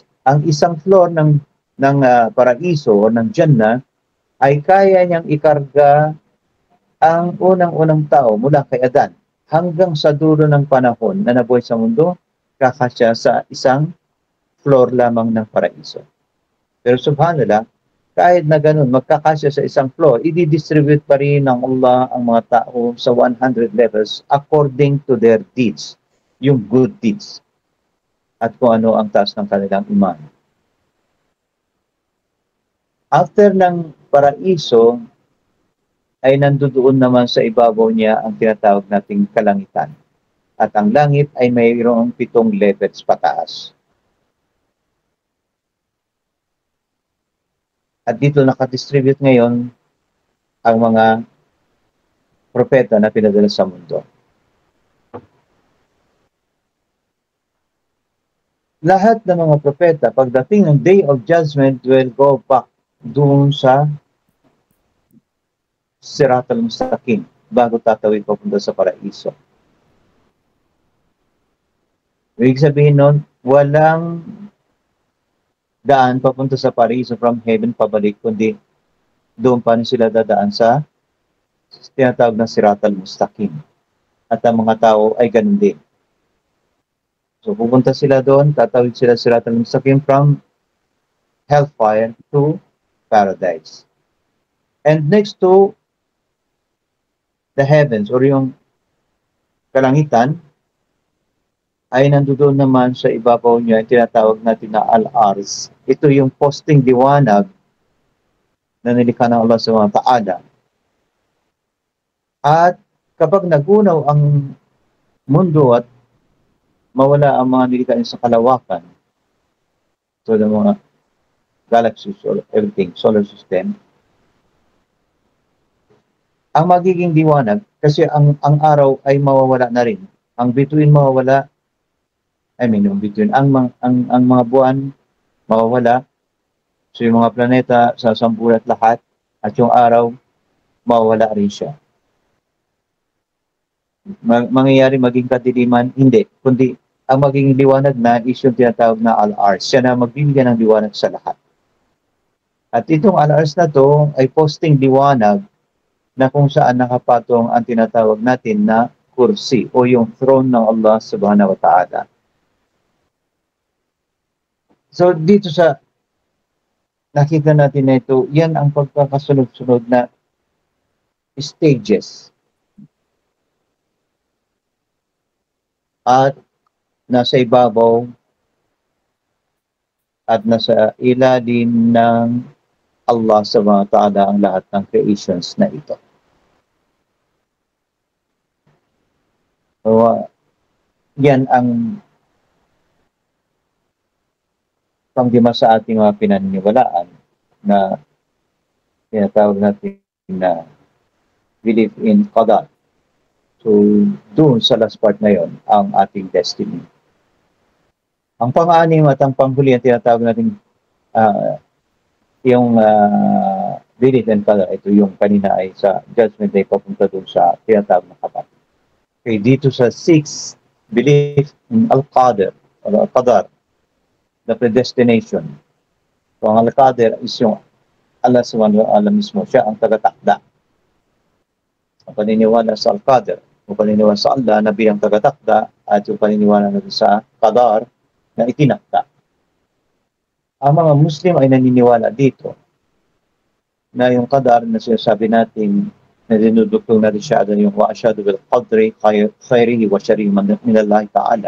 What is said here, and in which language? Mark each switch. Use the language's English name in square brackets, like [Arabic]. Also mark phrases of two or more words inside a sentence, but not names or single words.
[Filipino] Ang isang floor ng paraiso o ng Jannah ay kaya niyang ikarga ang unang-unang tao mula kay Adan hanggang sa dulo ng panahon na nabuhay sa mundo, kakasya sa isang floor lamang ng paraiso. Pero subhanallah, kahit na ganun, magkakasya sa isang floor, i-distribute pa rin ng Allah ang mga tao sa 100 levels [English] according to their deeds, [Filipino] yung [English] good deeds, [Filipino] at kung ano ang taas ng kanilang iman. After ng paraiso, ay nandoon naman sa ibabaw niya ang tinatawag nating kalangitan. At ang langit ay mayroong 7 levels pataas. At dito nakadistribute ngayon ang mga propeta na pinadala sa mundo. Lahat ng mga propeta, pagdating ng [English] Day of Judgment, will go back [Filipino] doon sa Siratal Mustaqim bago tatawid papunta sa paraiso. Ibig sabihin nun, walang daan papunta sa paraiso [English] from heaven [Filipino] pabalik, kundi doon pa rin sila dadaan sa tinatawag na Siratal Mustaqim. At ang mga tao ay ganun din. So pupunta sila doon, tatawid sila Siratal Mustaqim [English] from hellfire to paradise. And next to the heavens or [Filipino] yung kalangitan ay nandoon naman sa ibabaw niya, tinatawag natin na Al-Ars. Ito yung posting liwanag na nilikha ng [Arabic] الله سبحانه وتعالى. [Filipino] At kapag nagunaw ang mundo at mawala ang mga nilikha sa kalawakan, [English] so the mga galaxies or everything, solar system, [Filipino] ang magiging liwanag, kasi ang araw ay mawawala na rin. Ang bituin mawawala, yung bituin, ang mga buwan mawawala. So yung mga planeta sasambulat lahat, at yung araw mawawala rin siya. mangyayari maging kadiliman? Hindi. Kundi ang maging liwanag na is yung tinatawag na al-ars. Siya na magbibigyan ng liwanag sa lahat. At itong al-ars na to ay posting liwanag na kung saan nakapatong ang tinatawag natin na kursi o yung throne ng [Arabic] الله سبحانه وتعالى. [Filipino] So dito sa nakita natin na ito, yan ang pagkakasunod-sunod na stages. At nasa ibabaw at nasa ilalim ng [Arabic] الله سبحانه وتعالى [Filipino] ang lahat ng creations na ito. So, yan ang panglima sa ating mga pinaniniwalaan na tinatawag natin na [English] believe in [Filipino] Qadar. So, doon sa [English] last part [Filipino] na yon ang ating destiny. Ang pang-anim at ang panghuli ang tinatawag natin yung [English] belief in [Filipino] Qadar. Ito yung kanina ay sa [English] Judgment Day [Filipino] papunta doon sa tinatawag na Qadar. Okay, dito sa 6, [English] belief in Al-Qadar o Al-Qadar, the predestination. [Filipino] So, ang Al-Qadar is yung [Arabic] الله سبحانه وتعالى [Filipino] mismo. Siya ang tagatakda. Ang paniniwala sa Al-Qadar, ang paniniwala sa Allah na bilang tagatakda at yung paniniwala natin sa Qadar na itinakda. Ang mga Muslim ay naniniwala dito na yung Qadar na sinasabi natin na dinudugtong na Rishada yung [Arabic] وأشهد بالقدر خيره وشره من الله تعالى.